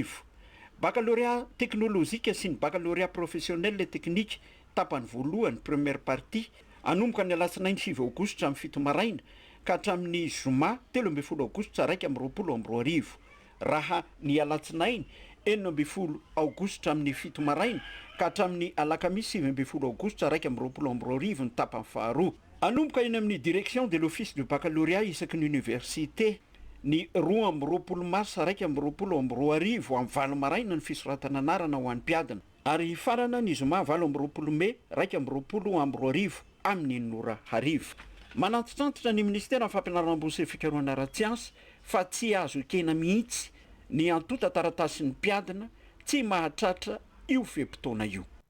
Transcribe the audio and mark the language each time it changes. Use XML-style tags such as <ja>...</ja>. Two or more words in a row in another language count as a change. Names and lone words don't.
<mg>Baccalauréat teknôlôzika sy ny</mg> <fr>baccalauréat professionnel technique</fr> <mg>tapany voalohany</mg> <fr>première partie</fr> <mg>anomboka ny alatsinainy 7 aogositra amin'ny 7 maraina ka hatramin'ny zoma 13 aogositra 2024. Raha ny alatsinainy 9 aogositra amin'ny 7 maraina ka hatramin'ny alakamisy 9 aogositra 2024 ny tapany faharoa. Anomboka eny amin'ny</mg> <fr>direction de l'office de baccalauréat</fr> <mg>isaky ny université ny 20 mars 2024 amin'ny 7 maraina ny fisoratana anarana ho an'ny mpiadina ary farana ny zoma 20 mai 2024 amin'ny 9:00. Manantitrantitra ny ministera ny fampianarana ambony sy fikarohana ara-tsiansy fa tsy azo ekena mihitsy ny antota taratasin'ny mpiadina tsy mahatratra io feim-potoana io.</mg>